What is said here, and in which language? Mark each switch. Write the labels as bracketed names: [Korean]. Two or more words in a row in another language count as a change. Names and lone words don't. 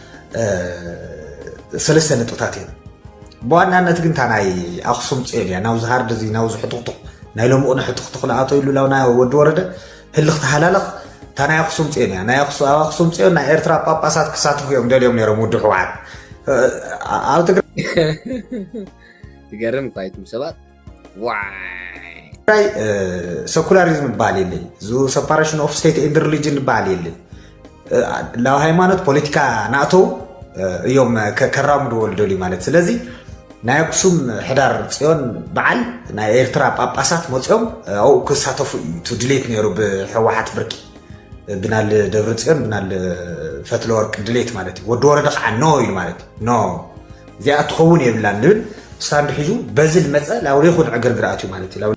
[Tigrinya] ሰለስተ ነጥብታት እዮም ብዋናነት ግን እታ ናይ ኣክሱም ፅዮን እያ ናብዚ ሃርድ እዚ ናብዚ ሕጡቅጡቅ ናይ ሎምኡ ንሕጡቅጡቅ ዝኣተወሉ ላውና ወዲ ወረደ ህልኽ ተሃላለኽ እታ ናይ ኣክሱም ፅዮን እያ ናይ ኣክሱም ፅዮን ናይ ኤርትራ ጳጳሳት ክሳተፉ እዮም ደልዮም ነይሮም ውዲ ሕወሓት ኣብ ትግራይ ይገርም ኳይቱም ሰባት ትግራይ ሰኩላሪዝም ይበሃል የለይ እዚ [English] separation of state and religion [Tigrinya] ይበሃል የለይ ላብ ሃይማኖት ፖለቲካ ናእተው እዮም ከራምድዎ ልደልዩ ማለት ስለዚ ናይ ኣክሱም ሕዳር ፅዮን በዓል ናይ ኤርትራ ጳጳሳት መፅኦም ኣብኡ ክሳተፉ እዩ እቲ ድሌት ነይሩ ብሕወሓት ብርቂ ብናል ደብረ ፅዮን ብናል ፈትለ ወርቂ ድሌት ማለት እዩ ወዲ ወረደ ከዓ ኖ ኢሉ ማለት እዩ ኖ እዚኣ ትኸውን የብላን ንብል ስታንድ ሒዙ በዝል መፀ ላውሪ ይኹን ዕግርግርኣት እዩ ማለት እዩ